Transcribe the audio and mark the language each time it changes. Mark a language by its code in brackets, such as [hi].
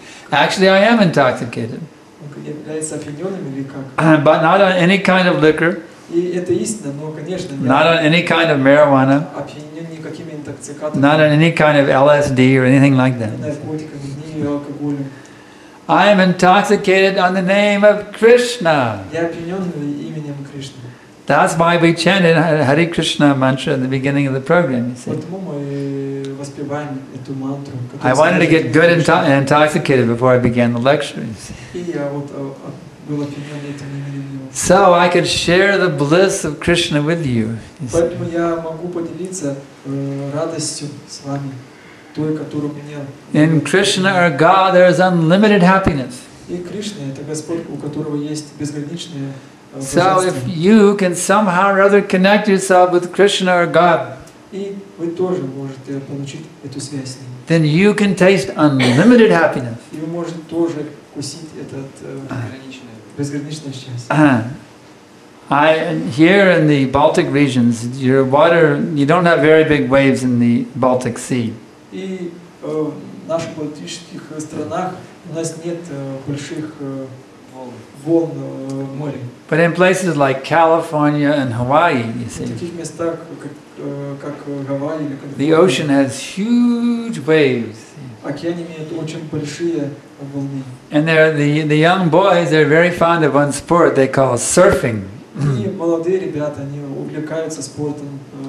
[en] Actually, I am intoxicated. [ru] является опьяненным или как? [en] But not on any kind of liquor, [ru] И это истина, но, конечно, [en] not on any kind of marijuana, [ru] опьянен никакими интоксикатами, [en] not on any kind of LSD or anything like that. [ru] ни наркотиками, ни алкоголем. [en] I am intoxicated on the name of Krishna. [ru] Я опьянен именем Кришны. [en] That's why we chanted Hare Krishna mantra at the beginning of the program, you see. [ru] Поэтому мы воспеваем эту мантру. [en] I wanted to get good and intoxicated before I began the lecture. You see. [ru] И я вот было перемены этим намерением. [en] So I could share the bliss of Krishna with you. [ru] Поэтому я могу поделиться радостью с вами, той, которую мне. [en] In Krishna or God, there is unlimited happiness. [ru] И Кришна — это Господь, у которого есть безграничное [en] So if you can somehow or other connect yourself with Krishna or God, [ru] и вы тоже можете получить эту связь с ним. [en] then you can taste unlimited happiness. [ru] И вы можете тоже вкусить этот безграничное счастье. [en] Here in the Baltic regions, your water, you don't have very big waves in the Baltic Sea. [ru] И в наших балтийских странах у нас нет больших волн в море. [en] But in places like California and Hawaii, you [ru] В [en] see, [ru] таких местах, как Гавайи или [en] the ocean has huge waves. [ru] океан имеет очень большие волны. [en] And the young boys, they're very fond of one sport they call surfing. [ru] И молодые ребята, они увлекаются спортом.